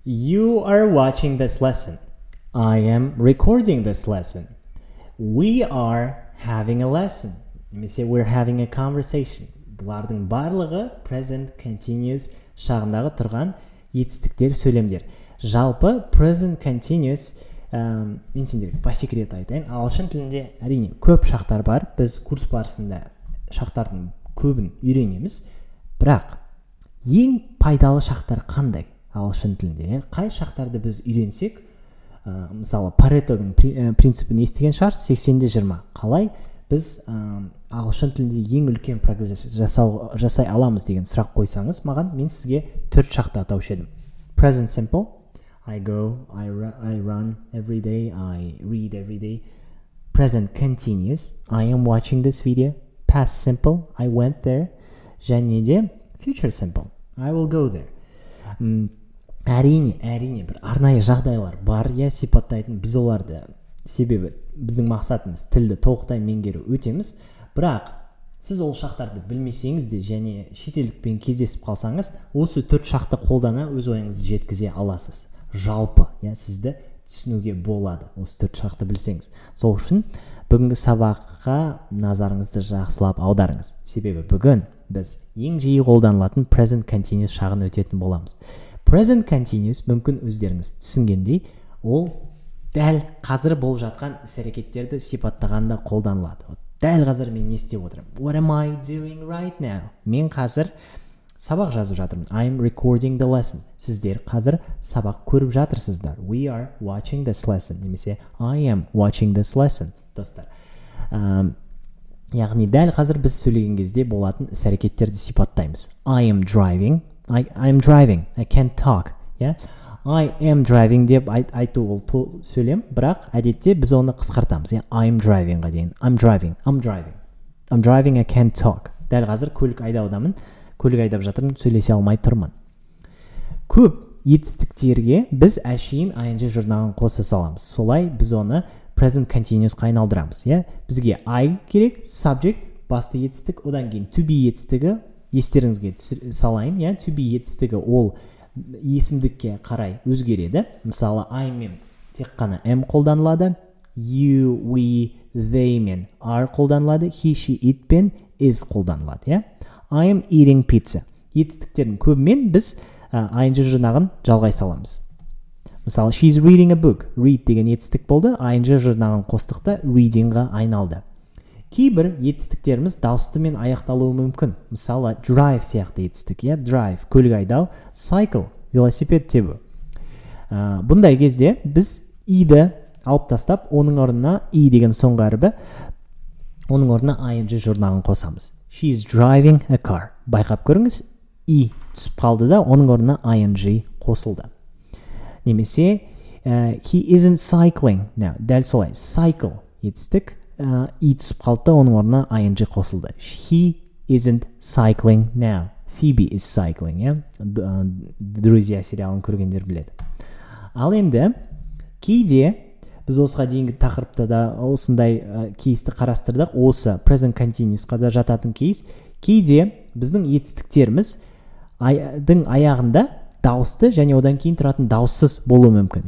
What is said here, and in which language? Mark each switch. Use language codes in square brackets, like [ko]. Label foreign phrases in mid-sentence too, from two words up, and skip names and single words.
[en] You are watching this lesson. I am recording this lesson. We are having a lesson. Немесе we're having a conversation. [kk] Бұлардың барлығы [en] present continuous [kk] шағындағы тұрған етістіктер, сөйлемдер. Жалпы [en] present continuous [kk] мен сендерге [ru] по секрет [kk] айтайын. Ағылшын тілінде әрине көп шақтар бар. Біз курс барысында шақтардың көбін үйренеміз. Бірақ ең пайдалы шақтар қандай? Ағылшын тілінде қай шақтарды біз үйренсек, мысалы Паретоның принципін естіген шығар, 80-20. Қалай біз ағылшын тілінде ең үлкен прогресс жасай аламыз деген сұрақ қойсаңыз, мен сізге 4 шақты атаушы едім. [en] Present simple, I go, I run every day, I read every day. Present continuous, I am watching this video. Past simple, I went there. [kk] Және де [en] future simple, I will go there. [kk] Әрине бір арнайы жағдайлар бар, сипаттайтын, біз оларды, себебі біздің мақсатымыз тілді толықтай меңгеру өтеміз. Бірақ сіз ол шақтарды білмесеңіз де және шетелдікпен кездесіп қалсаңыз, осы 4 шақты қолдана өз ойыңызды жеткізе аласыз. Жалпы, сізді түсінуге болады, осы 4 шақты білсеңіз. Сол үшін бүгінгі сабаққа назарыңызды жақсылап аударыңыз. Себебі бүгін біз ең жиі қолданылатын [en] present continuous [kk] шағын өтетін боламыз. [en] Present continuous [kk] мүмкін өздеріңіз түсінгендей, ол дәл қазір болып жатқан іс-әрекеттерді сипаттағанда қолданылады. Дәл қазір мен не істеп отырмын? [en] What am I doing right now? [kk] Мен қазір сабақ жазып жатырмын. [en] I'm recording the lesson. [kk] Сіздер қазір сабақ көріп жатырсыздар. [en] We are watching this lesson. Немесе I am watching this lesson. [kk] Достар, яғни дәл қазір біз сөйлеген кезде болатын іс-әрекеттерді сипаттаймыз. [en] I am driving. I'm driving. I can't talk. I am driving [kk] деп айту ол сөйлем, бірақ әдетте біз оны қысқартамыз. [en] I'm driving-ға дейін. I'm driving, I can't talk. [kk] Дәл қазір көлік айдап жатырмын, сөйлесе алмай тұрмын. Көп етістіктерге біз әшейін ing жұрнағын қоса саламыз. Солай біз оны [en] present continuous- [kk] қа айналдырамыз. Бізге I керек, subject, басты етістік, одан кейін [en] to be [kk] етістігі, естеріңізге салайын, [en] to be [kk] етістігі ол есімдікке қарай өзгереді. Мысалы, I мен тек қана am қолданылады, [en] you, we, they [kk] мен are қолданылады, [en] he, she, it [kk] пен is қолданылады. [en] I am eating pizza. [kk] Етістіктердің көбімен біз ing жұрнағын жалғай саламыз. Мысалы, [en] she's reading a book. [kk] Read деген етістік болды, ing жұрнағын қостықта reading-ға айналды. Кейбір етістіктеріміз дауыстымен аяқталуы мүмкін. Мысалы, drive сияқты етістік, drive, көлік айдау, cycle, велосипед тебу. Бұндай кезде біз i-ді алып тастап, оның орнына i деген соңғы әріпі, оның орнына ing жұрнағын қосамыз. [en] She's driving a car. [kk] Байқап көріңіз, i түсіп қалды да, оның орнына ing қосылды. [en] Немесе, he isn't cycling. [kk] Дәл солай, cycle етістік, i түсіп қалды, оның орнына ing қосылды. [en] He isn't cycling now. Phoebe is cycling. [kk] Друзья сериалын көргендер біледі. Ал енді кейде біз осыға дейінгі тақырыпта да осындай кейсті қарастырдық. Осы present continuous-қа да жататын кейс. Кейде біздің етістіктеріміз аяғында дауысты және одан кейін тұратын дауыссыз болуы мүмкін.